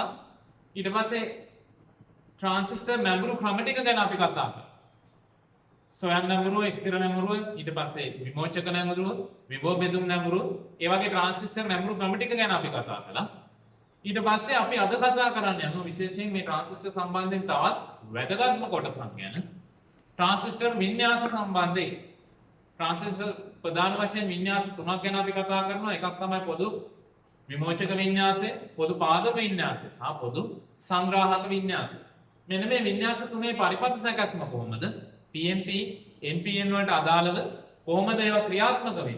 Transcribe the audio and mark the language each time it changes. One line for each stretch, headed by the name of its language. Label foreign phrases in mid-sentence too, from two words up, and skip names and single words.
Sinhala: ඊට පස්සේ ට්‍රාන්සිස්ටර් නැඹුරු ක්‍රම ටික ගැන අපි කතා කළා. සොයන් නැඹුරුව, ස්ථිර නැඹුරුව, ඊට පස්සේ විමෝචක නැඹුරුව, විභව බෙදුම් නැඹුරුව, ඒ වගේ ට්‍රාන්සිස්ටර් නැඹුරු ක්‍රම ටික ගැන අපි කතා කළා. ඊට පස්සේ අපි අද කතා කරන්න යනවා විශේෂයෙන් මේ ට්‍රාන්සිස්ටර් සම්බන්ධයෙන් තවත් වැදගත්ම කොටසක් ගැන. ට්‍රාන්සිස්ටර් වින්‍යාස සම්බන්ධී ට්‍රාන්සිස්ටර් ප්‍රධාන वशයෙන් වින්‍යාස තුනක් ගැන අපි කතා කරනවා. එකක් තමයි පොදු විමෝචක වින්‍යාසය, පොදු පාදක වින්‍යාසය සහ පොදු සංග්‍රාහක වින්‍යාසය. මෙන්න මේ වින්‍යාස තුනේ පරිපථ සැකැස්ම කොහොමද? PNP NPN වලට අදාළව කොහොමද ඒවා ක්‍රියාත්මක වෙන්නේ?